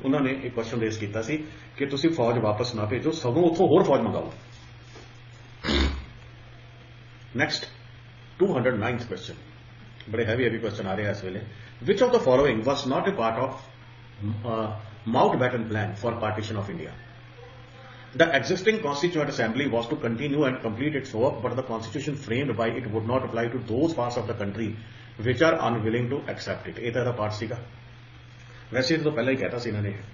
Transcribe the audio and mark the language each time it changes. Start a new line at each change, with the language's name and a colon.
Punjabi: ਉਹਨਾਂ ਨੇ ਇੱਕ ਕੁਐਸਚਨ ਰੇਜ਼ ਕੀਤਾ ਸੀ ਕਿ ਤੁਸੀਂ ਫੌਜ ਵਾਪਸ ਨਾ ਭੇਜੋ, ਸਗੋਂ ਉੱਥੋਂ ਹੋਰ ਫੌਜ ਮੰਗਾਓ। ਨੈਕਸਟ 209th ਕੁਐਸਚਨ, ਬੜੇ ਹੈਵੀ ਕੁਐਸਚਨ ਆ ਰਿਹਾ ਇਸ ਵੇਲੇ।
English: Which of the following was not a part of Mountbatten plan for partition of India? The existing Constituent Assembly was to continue and complete its work, but the constitution framed by it would not apply to those parts of the country which are unwilling to accept it.
Punjabi: ਇਹ ਤਾਂ ਇਹਦਾ part ਸੀਗਾ, ਵੈਸੇ ਇਹ ਤੋਂ ਪਹਿਲਾਂ ਹੀ ਕਹਿਤਾ ਸੀ ਇਹਨਾਂ ਨੇ।